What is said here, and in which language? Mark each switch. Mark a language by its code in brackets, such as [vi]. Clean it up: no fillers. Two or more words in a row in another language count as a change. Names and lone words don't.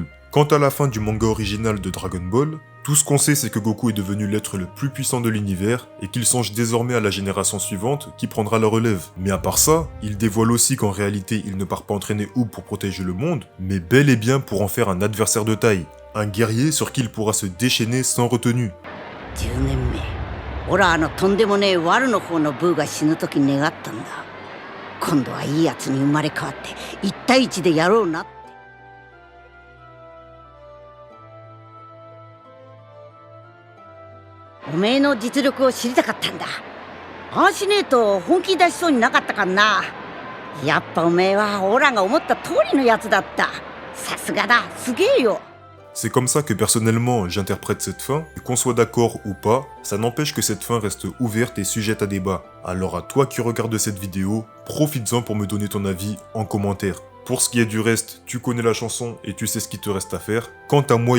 [fr] Quant à la fin du manga original de Dragon Ball, tout ce qu'on sait c'est que Goku est devenu l'être le plus puissant de l'univers et qu'il songe désormais à la génération suivante qui prendra la relève. Mais à part ça, il dévoile aussi qu'en réalité il ne part pas entraîner Oob pour protéger le monde, mais bel et bien pour en faire un adversaire de taille, un guerrier sur qui il pourra se déchaîner sans retenue. [ja] 10 年目、オラとんでもねえワルの方のブーが死ぬ時に願ったんだ。今度はいいやつに生まれ変わって1対1でやろうなって。おめえの実力を知りたかったんだ。ああしねえと本気出しそうになかったかんな。やっぱおめえはオラが思った通りのやつだった。さすがだ、すげえよ。 [fr] C'est comme ça que personnellement j'interprète cette fin, et qu'on soit d'accord ou pas, ça n'empêche que cette fin reste ouverte et sujette à débat. Alors à toi qui regardes cette vidéo, profites-en pour me donner ton avis en commentaire. Pour ce qui est du reste, tu connais la chanson et tu sais ce qu'il te reste à faire.